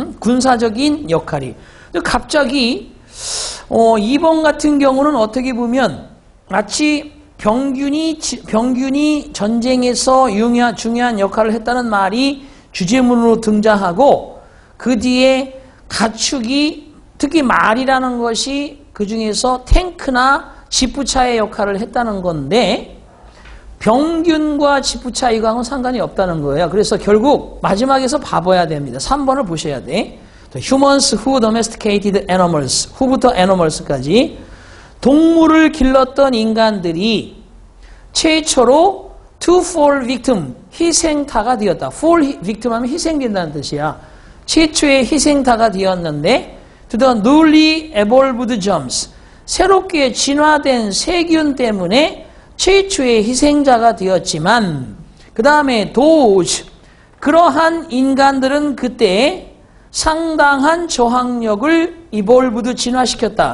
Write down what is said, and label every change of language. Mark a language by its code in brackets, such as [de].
[ko] 군사적인 역할이. 갑자기 2번 같은 경우는 어떻게 보면 마치 병균이 전쟁에서 중요한 역할을 했다는 말이 주제문으로 등장하고 그 뒤에 가축이, 특히 말이라는 것이 그 중에서 탱크나 지푸차의 역할을 했다는 건데 병균과 지푸차 이거하고는 상관이 없다는 거예요. 그래서 결국 마지막에서 봐봐야 됩니다. 3번을 보셔야 돼. [en] Humans who domesticated animals, who부터 animals까지 [ko] 동물을 길렀던 인간들이 최초로 [en] to fall victim, [ko] 희생타가 되었다. [en] fall victim [ko] 하면 희생된다는 뜻이야. 최초의 희생타가 되었는데 [en] to the newly evolved germs, [ko] 새롭게 진화된 세균 때문에 최초의 희생자가 되었지만 그 다음에 those, 그러한 인간들은 그때 상당한 저항력을 evolved, 진화시켰다.